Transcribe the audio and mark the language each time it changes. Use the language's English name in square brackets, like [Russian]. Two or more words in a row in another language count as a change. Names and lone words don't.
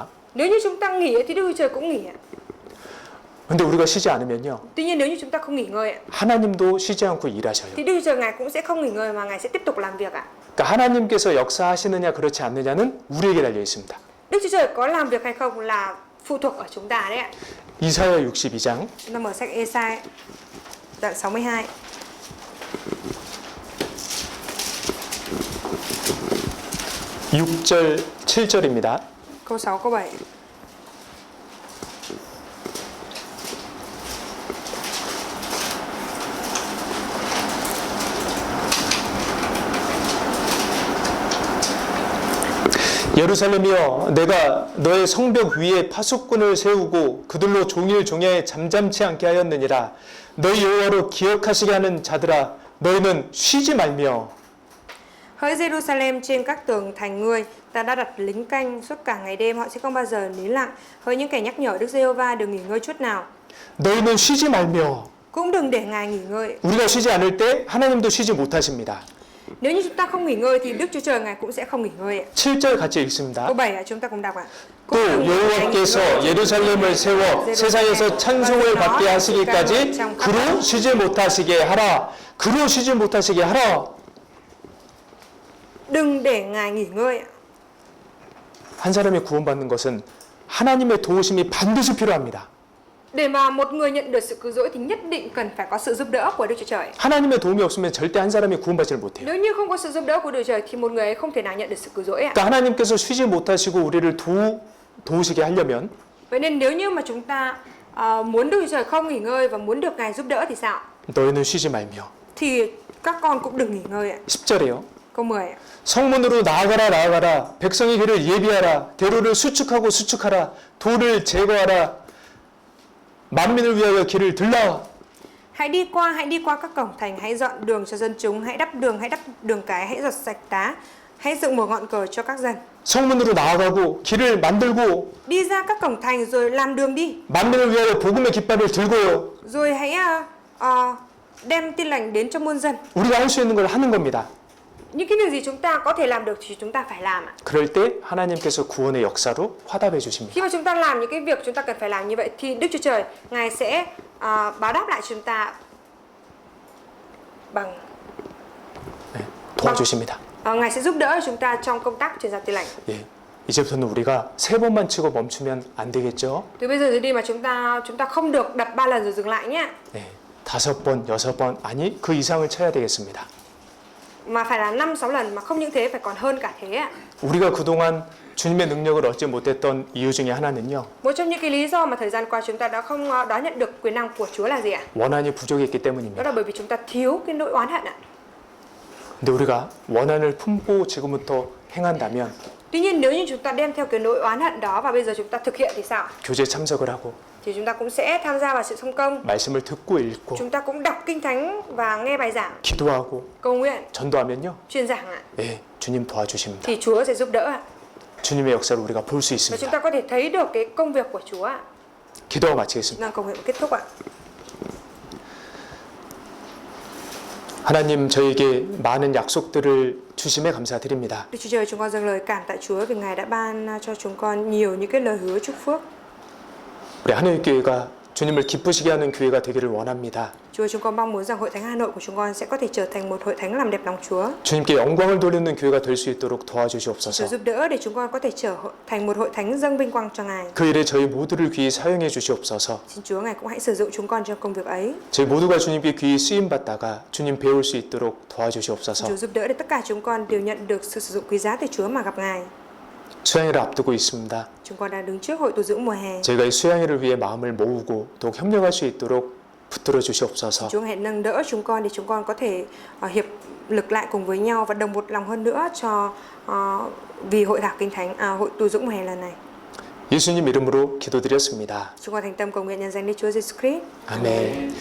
[Vietnamese] Nếu như chúng ta nghỉ thì Đức Chúa Trời cũng nghỉ ạ. [Korean] 근데 우리가 쉬지 않으면요. [Vietnamese] Tuy nhiên nếu như chúng ta không nghỉ ngơi ạ, [Korean] 하나님도 쉬지 않고 일하셔요. [Vietnamese] thì Đức Chúa Trời Ngài cũng sẽ không nghỉ ngơi mà Ngài sẽ tiếp tục làm việc ạ. [Korean] 그러니까 하나님께서 역사하시느냐 그렇지 않느냐는 우리에게 달려 있습니다. [Vietnamese] Đức Chúa Trời có làm việc hay không là phụ thuộc ở chúng ta đấy ạ. [Korean] 이사야 62장 [Vietnamese] Chúng ta mở sách Ê-sai đoạn 62. [Korean] 6절 7절입니다. [Vietnamese] Câu 6 câu 7. [Korean] 예루살렘이여 내가 너의 성벽 위에 파수꾼을 세우고 그들로 종일 종야에 잠잠치 않게 하였느니라. 너희 여호와로 기억하시게 하는 자들아 너희는 쉬지 말며. [Vietnamese] Hỡi Jerusalem, trên các tường thành ngươi, ta đã đặt lính canh suốt cả ngày đêm, họ sẽ không bao giờ nín lặng. Hỡi những kẻ nhắc nhở Đức Giê-hô-va, đừng nghỉ ngơi chút nào, [Korean] 너희는 쉬지 말며. [Vietnamese] cũng đừng để Ngài nghỉ ngơi. [Korean] 우리가 쉬지 않을 때 하나님도 쉬지 못하십니다. [Vietnamese] Nếu như chúng ta không nghỉ ngơi thì Đức Chúa Trời Ngài cũng sẽ không nghỉ ngơi ạ. [Korean] 7절 같이 읽습니다. [Vietnamese] Câu 7 chúng ta cùng đọc ạ. [Korean] 또 여호와께서 예루살렘을 세워 세상에서 찬송을 받게 하시기까지 그로 쉬지 못하시게 하라. 그로 쉬지 못하시게 하라. [Vietnamese] Đừng để Ngài nghỉ ngơi ạ. [Korean] 한 사람이 구원받는 것은 하나님의 도우심이 반드시 필요합니다. [Vietnamese] Để mà một người nhận được sự cứu rỗi thì nhất định cần phải có sự giúp đỡ của Đức Chúa Trời. [Korean] 하나님의 도움이 없으면 절대 한 사람이 구원받지를 못해요. [Vietnamese] Nếu như không có sự giúp đỡ của Đức Chúa Trời thì một người ấy không thể nào nhận được sự cứu rỗi ạ. [Korean] 그러니까 하나님께서 쉬지 못하시고 우리를 도우시게 하려면 [Vietnamese] Vậy nên nếu như mà chúng ta muốn Đức Chúa Trời không nghỉ ngơi và muốn được Ngài giúp đỡ thì sao? [Korean] 너희는 쉬지 말며. [Vietnamese] Thì các con cũng đừng nghỉ ngơi ạ. [Korean] 10절이에요. [Vietnamese] Câu 10 ạ. [Korean] 성문으로 나아가라 나아가라. 백성의 길을 예비하라. 대로를 수축하고 수축하라. 돌을 제거하라. 만민을 위하여 길을 들라. [Vietnamese] Hãy đi qua các cổng thành, hãy dọn đường cho dân chúng, hãy đắp đường cái, hãy giật sạch đá, hãy dựng một ngọn cờ cho các dân. [Korean] 성문으로 나아가고 길을 만들고 [Vietnamese] Đi ra các cổng thành rồi làm đường đi, [Korean] 만민을 위하여 복음의 깃발을 들고요. [Vietnamese] rồi hãy đem tin lành đến cho muôn dân. [Korean] 우리가 할 수 있는 걸 하는 겁니다. [Vietnamese] Những cái việc gì chúng ta có thể làm được thì chúng ta phải làm ạ. [Korean] 그럴 때 하나님께서 구원의 역사로 화답해 주십니다. [Vietnamese] Khi mà chúng ta làm những cái việc chúng ta cần phải làm như vậy thì Đức Chúa Trời Ngài sẽ báo đáp lại chúng ta bằng [Korean] 네, 도와주십니다. [Vietnamese] Ngài sẽ giúp đỡ chúng ta trong công tác truyền giáo tin lành. [Korean] 예, 이제부터는 우리가 3번만 치고 멈추면 안 되겠죠? [Vietnamese] Từ bây giờ trở đi mà chúng ta không được đập 3 lần rồi dừng lại nhé. [Korean] 네, 5번, 6번 아니 그 이상을 쳐야 되겠습니다. [Vietnamese] Mà phải là 5-6 lần, mà không những thế phải còn hơn cả thế ạ. [Korean] 우리가 그동안 주님의 능력을 얻지 못했던 이유 중에 하나는요. [Vietnamese] Một trong những cái lý do mà thời gian qua chúng ta đã không đón nhận được quyền năng của Chúa là gì ạ? [Korean] 원한이 부족했기 [Vietnamese] Đó [Korean] 때문입니다. [Vietnamese] là bởi vì chúng ta thiếu cái nỗi oán hận ạ. [Korean] 근데 우리가 원한을 품고 지금부터 행한다면 [Vietnamese] Tuy nhiên nếu như chúng ta đem theo cái nỗi oán hận đó và bây giờ chúng ta thực hiện thì sao? [Korean] 교제 참석을 하고 [Vietnamese] Thì chúng ta cũng sẽ tham gia vào sự thông công. [Korean] 말씀을 듣고 읽고 [Vietnamese] Chúng ta cũng đọc kinh thánh và nghe bài giảng, [Korean] 기도하고 [Vietnamese] cầu nguyện, [Korean] 전도하면요. [Vietnamese] truyền giảng ạ. [Korean] 예, 주님 도와주십니다. [Vietnamese] Thì Chúa sẽ giúp đỡ ạ. [Korean] 주님의 역사를 우리가 볼 수 [Vietnamese] Và chúng [Korean] 있습니다. [Vietnamese] ta có thể thấy được cái công việc của Chúa ạ. [Korean] 기도하고 마치겠습니다. [Vietnamese] Cầu nguyện kết thúc ạ. [Korean] 하나님, 저에게 많은 약속들을 주심에 감사드립니다. [Vietnamese] Đức Chúa Trời, chúng con dâng lời cảm tạ Chúa vì Ngài đã ban cho chúng con nhiều những cái lời hứa chúc phước. [Korean] 우리 하늘교회가 주님을 기쁘시게 하는 교회가 되기를 원합니다. [Vietnamese] Chúa, chúng con mong muốn rằng Hội Thánh Hà Nội của chúng con sẽ có thể trở thành một hội thánh làm đẹp lòng Chúa. [Korean] 주님께 영광을 돌리는 교회가 될 수 있도록 [Vietnamese] Chúa [Korean] 도와주시옵소서. [Vietnamese] giúp đỡ để chúng con có thể trở thành một hội thánh dâng vinh quang cho Ngài. [Korean] 그 일에 저희 모두를 귀히 사용해 주시옵소서. [Vietnamese] Xin Chúa Ngài cũng hãy sử dụng chúng con trong công việc ấy. [Korean] 저희 모두가 주님께 귀히 쓰임 받다가 주님 배울 수 있도록 [Vietnamese] Xin [Korean] 도와주시옵소서. [Vietnamese] Chúa giúp đỡ để tất cả chúng con đều nhận được sự sử dụng quý giá từ Chúa mà gặp Ngài. [Korean] 수양회를 앞두고 있습니다. [Vietnamese] Chúng con đang đứng trước hội tu dưỡng mùa hè. [Korean] 저희가 이 수양회를 위해 마음을 모으고 더욱 협력할 수 있도록 붙들어 주시옵소서. [Vietnamese] Chúa hãy nâng đỡ chúng con để chúng con có thể hiệp lực lại cùng với nhau và đồng một lòng hơn nữa cho vì hội thảo kinh thánh hội tu dưỡng mùa hè lần này. [Korean] 예수님 이름으로 기도드렸습니다. [Vietnamese] Chúng con thành tâm cầu nguyện nhân danh Đức Chúa Giêsu Christ. [Korean] 아멘.